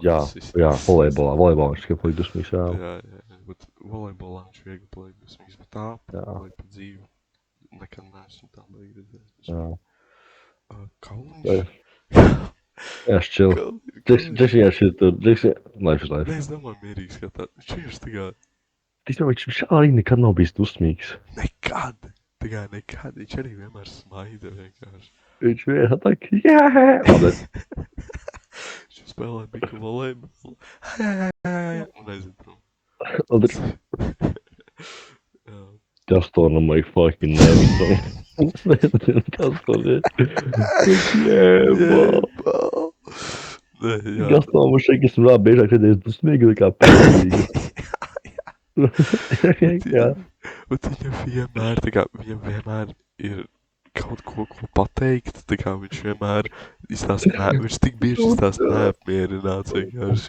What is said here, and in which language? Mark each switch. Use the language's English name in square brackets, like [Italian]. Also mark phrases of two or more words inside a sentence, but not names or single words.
[Latvian] Jā, volejbolā viņš tikai paliek dusmīgs, jā. Jā, bet volejbolā viņš viegli paliek dusmīgs, bet tā paliek pa dzīvi. Nekad neesmu tā baigi redzējis. Jā. Kauliņš? Jā, šķil. Džeks vienkārši ir tur. [English] Džeks life is life. [Latvian] Nē, es domāju mierīgs, ka tā. Viņš vienkārši tā kā... Viņš arī nekad nav bijis dusmīgs. Nekad! Tā kā nekad. Viņš arī vienmēr smaida vienkārši. Viņš vienkārši tā kā, jā! Viņš spēlē biku volejbolu. Un aiziet prom. [English] Gaston, I'm like, fucking never. Gaston, yeah, bro. bro. [Latvian] Jā. Gaston, man šeit, esmu vēl biežāk redzējis dusmīgu kā pēcīgu. Jā. Un viņam vienmēr ir kaut ko pateikt, tā kā viņš vienmēr izstāsta, viņš tik bieži izstāsta neapmierināts vienkārši.